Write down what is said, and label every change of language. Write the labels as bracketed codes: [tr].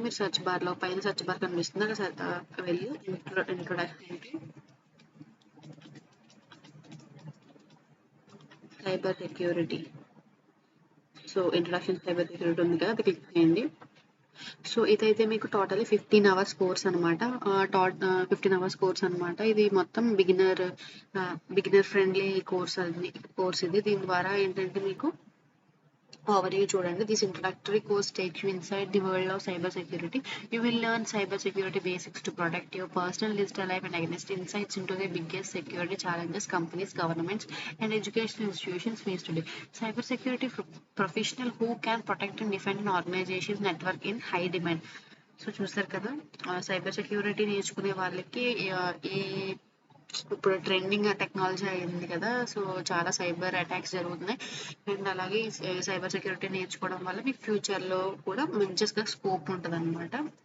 [te] మీరు సెర్చ్ బార్లో పైన సెర్చ్ బార్ కనిపిస్తుంది, అక్కడ వెళ్ళి introduction cyber security, so introduction cyber security ఉంది కదా, అది క్లిక్ చేయండి. సో ఇదైతే మీకు టోటలీ 15 అవర్స్ కోర్స్ అనమాట. 15 అవర్స్ కోర్స్ అనమాట. ఇది మొత్తం బిగినర్ ఫ్రెండ్లీ కోర్స్ ఇది. దీని ద్వారా ఏంటంటే మీకు overview చూడండి. [en] This introductory course takes you inside the world of cyber security. You will learn cyber security basics to protect your personal digital life and against insights into the biggest security challenges companies, governments, and educational institutions face today. Cyber security professional who can protect and defend an organization's network in high demand. [te] So చూస్తారు కదా, cyber security నేర్చుకునే వాళ్ళకి ఈ ఇప్పుడు trending technology అయింది కదా, so చాలా cyber attacks జరుగుతున్నాయి. అండ్ అలాగే సైబర్ సెక్యూరిటీ నేర్చుకోవడం వల్ల మీకు ఫ్యూచర్లో కూడా మంచిగా స్కోప్ ఉంటుంది అనమాట.